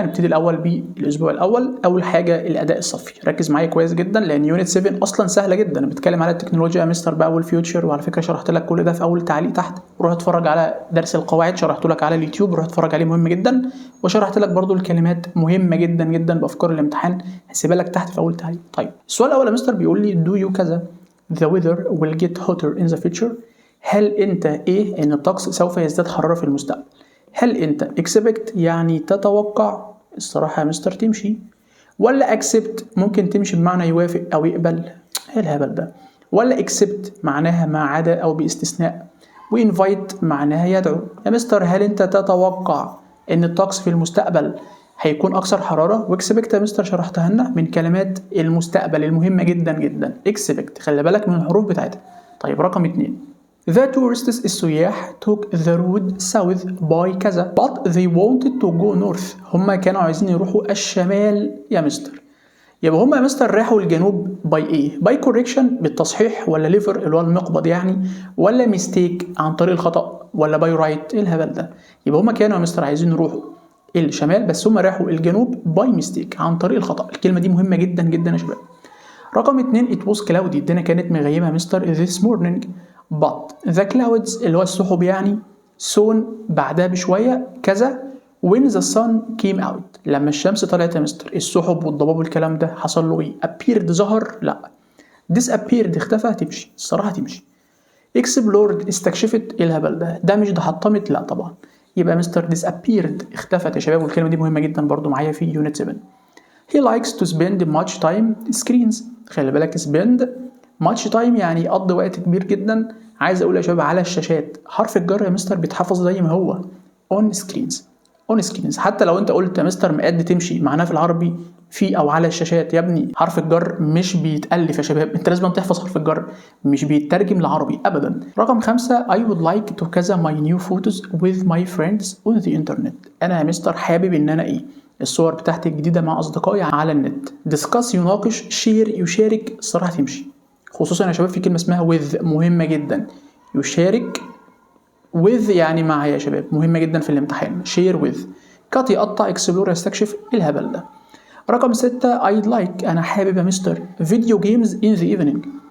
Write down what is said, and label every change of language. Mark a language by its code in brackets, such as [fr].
[ar] هنبتدي الاول بالاسبوع الاول. اول حاجه الاداء الصفي، ركز معايا كويس جدا لان يونت 7 اصلا سهله جدا. بتكلم على التكنولوجيا يا مستر بقى والفيوتشر، وعلى فكره شرحت لك كل ده في اول تعليق تحت. روح اتفرج على درس القواعد شرحته لك على اليوتيوب، روح اتفرج عليه مهم جدا. وشرحت لك برضو الكلمات مهمه جدا جدا بافكار الامتحان، هسيبها لك تحت في اول تعليق. طيب السؤال الاول يا مستر بيقول لي [en] do you كذا the weather will get hotter in the future. [ar] هل انت ايه ان الطقس سوف يزداد حرارة في المستقبل؟ هل انت expect يعني تتوقع؟ الصراحة يا مستر تمشي. ولا accept ممكن تمشي بمعنى يوافق او يقبل؟ ايه الهبل ده؟ ولا accept معناها ما عدا او باستثناء؟ وinvite معناها يدعو. يا مستر هل انت تتوقع ان الطقس في المستقبل هيكون اكثر حراره؟ واكسبكت يا مستر شرحتها لنا من كلمات المستقبل المهمه جدا جدا. اكسبكت خلي بالك من الحروف بتاعتها. [en] طيب رقم 2 The tourists السياح took the road south by كذا but they wanted to go north. [ar] هما كانوا عايزين يروحوا الشمال يا مستر. يبقى هما يا مستر راحوا الجنوب باي ايه؟ باي كوريكشن بالتصحيح، ولا ليفر اللي هو المقبض يعني، ولا ميستيك عن طريق الخطأ، ولا باي رايت؟ ايه الهبل ده؟ يبقى هما كانوا يا مستر عايزين يروحوا الشمال بس هم راحوا الجنوب باي ميستيك عن طريق الخطأ. الكلمة دي مهمة جدا جدا يا شباب. رقم 2 [en] it was cloudy، [ar] الدنيا كانت مغيمة يا مستر [en] this morning but the clouds [ar] اللي هو السحب يعني soon بعدها بشوية كذا [en] when the sun came out [ar] لما الشمس طلعت يا مستر. السحب والضباب والكلام ده حصل له ايه؟ appeared ظهر؟ لا. disappeared اختفى؟ تمشي الصراحة تمشي. explored استكشفت؟ ايه الهبل ده؟ ده حطمت؟ لا طبعا. يبقى مستر disappeared اختفت يا شباب. والكلمة دي مهمة جدا برضو معايا في يونت 7. [en] he likes to spend much time screens. [ar] خلي بالك [en] spend much time [ar] يعني يقضي وقت كبير جدا. عايز اقول يا شباب على الشاشات. حرف الجر يا مستر بيتحفظ زي ما هو on screens. on screens حتى لو انت قلت يا مستر مقاد تمشي معناها في العربي في او على الشاشات. يا ابني حرف الجر مش بيتألف يا شباب، انت لازم تحفظ حرف الجر مش بيترجم لعربي ابدا. [en] رقم 5 I would like to كذا my new photos with my friends on the internet. [ar] انا يا مستر حابب ان انا ايه؟ الصور بتاعتي الجديدة مع اصدقائي على النت. discuss يناقش، share يشارك، الصراحة تمشي. خصوصا يا شباب في كلمة اسمها with مهمة جدا. يشارك with يعني مع يا شباب مهمة جدا في الامتحان. share with. cut يقطع، explore يستكشف. الهبل ده. رقم 6 I'd like انا حابب يا مستر فيديو جيمز [en] in the evening.